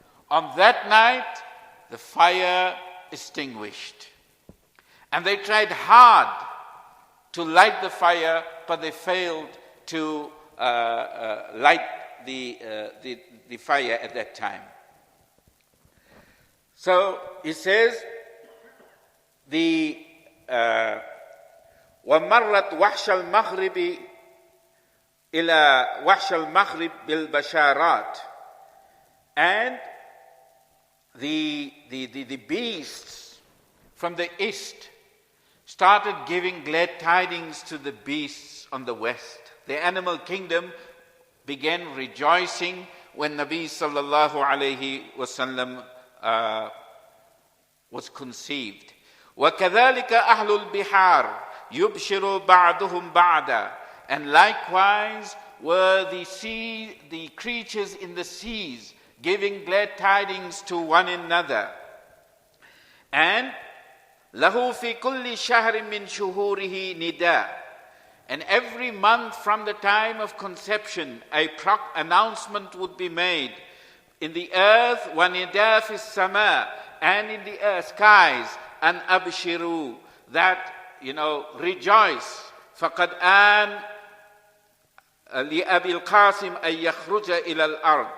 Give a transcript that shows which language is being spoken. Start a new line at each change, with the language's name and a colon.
English: On that night, the fire extinguished. And they tried hard to light the fire, but they failed to light the fire at that time. So it says,
Arabic: وَمَرَّتْ وَحْشَ الْمَغْرِبِ إِلَى وَحْشَ الْمَغْرِبِ بِالْبَشَارَاتِ.
English: And the beasts from the east started giving glad tidings to the beasts on the west. The animal kingdom began rejoicing when Nabi sallallahu alayhi wasallam was conceived.
Arabic: وَكَذَلِكَ أَهْلُ الْبِحَارِ يُبْشِرُ بَعْضُهُمْ بَعْضًا.
English: And likewise were the creatures in the seas giving glad tidings to one another. And
Arabic: لَهُ فِي كُلِّ شَهْرٍ مِّن شُهُورِهِ نِدَاءٌ.
English: And every month from the time of conception, a announcement would be made in the earth,
Arabic: وَنِدَاء فِي السَّمَاءِ,
English: and in the skies, and
Arabic: أَبْشِرُوا,
English: that, rejoice.
Arabic: فَقَدْ آن لِأَبِي الْقَاسِمِ أَن يَخْرُجَ إِلَى الْأَرْضِ.